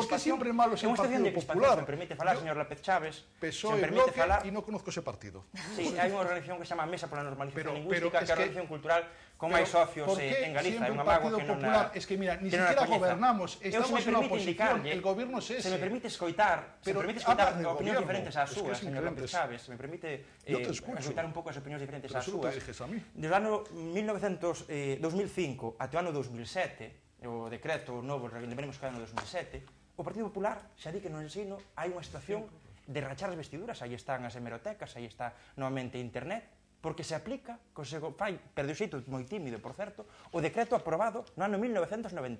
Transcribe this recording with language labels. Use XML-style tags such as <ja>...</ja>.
<es>¿Por qué siempre malo es el Partido Popular?</es> <gl>Se me permite falar, señor López Chaves.</gl> <es>PSOE, bloque, y no conozco ese partido.</es> <gl>Sí, hai unha organización que se chama Mesa pola Normalización Lingüística, que é unha organización cultural con máis socios en Galiza, é unha mágoa que non...</gl> <es>Es que, mira, ni siquiera gobernamos, estamos en una oposición, el gobierno es ese.</es> <gl>Se me permite escoitar opinións diferentes ás súas, señor López Chaves, se me permite escoitar un pouco as opinións diferentes ás súas. Desde o ano 2005 até o ano 2007, o decreto novo, lembremos que o ano 2007, o Partido Popular xa di que no ensino hai unha situación de rachar as vestiduras, aí están as hemerotecas, aí está novamente internet, porque se aplica, se fai, pero de xeito moi tímido, por certo, o decreto aprobado no ano 1995.</gl>